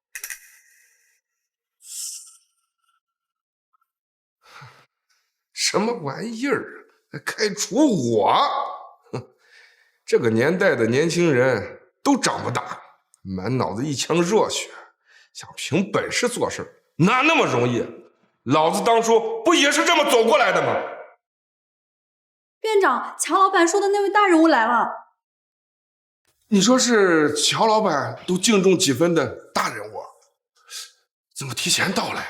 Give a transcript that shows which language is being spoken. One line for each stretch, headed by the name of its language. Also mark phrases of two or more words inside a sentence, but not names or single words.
Chinese: 什麼玩意兒？開除我？哼，這個年代的年輕人都長不大，滿腦子一腔熱血，想憑本事做事，哪那麼容易？老子當初不也是這麼走過來的嗎？院長，喬老闆說的那位大人物來了。你說是喬老闆都敬重幾分的大人物，怎麼提前到了呀？